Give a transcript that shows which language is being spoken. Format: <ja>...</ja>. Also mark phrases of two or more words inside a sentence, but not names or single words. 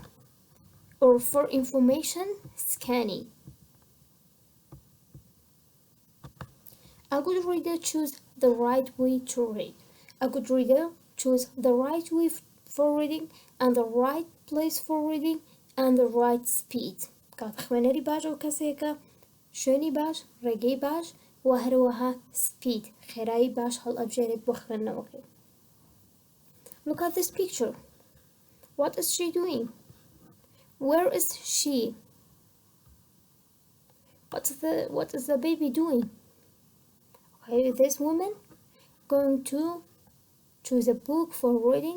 <en>Or for information, scanning. A good reader chooses the right way to read. A good reader chooses the right way for reading and the right place for reading and the right speed.</en> <ckb>کات خوێنەری باش ئەو کەسێکە شوێنی باش ڕێگەی باش وهروها speed خێرایی باش هەڵئەبژێرێت بۆ خوێندنەوەکەی.</ckb> <en>Look at this picture. What is she doing? Where is she? What is the baby doing? Okay, this woman going to choose a book for reading.</en>